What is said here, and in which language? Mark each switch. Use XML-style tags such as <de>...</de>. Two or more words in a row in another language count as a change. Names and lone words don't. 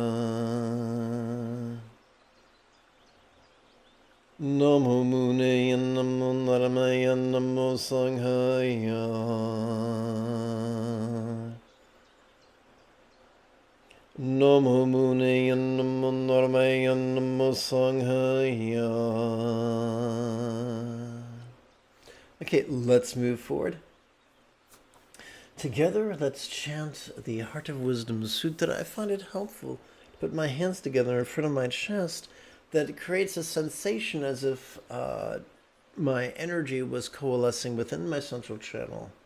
<pi>Namo Mune Namo Naramaya Namo Sanghaya. Namo Mune Namo Naramaya Namo Sanghaya.</pi> <en>Okay, let's move forward. Together, let's chant the Heart of Wisdom Sutra. I find it helpful to put my hands together in front of my chest that creates a sensation as if my energy was coalescing within my central channel.</en>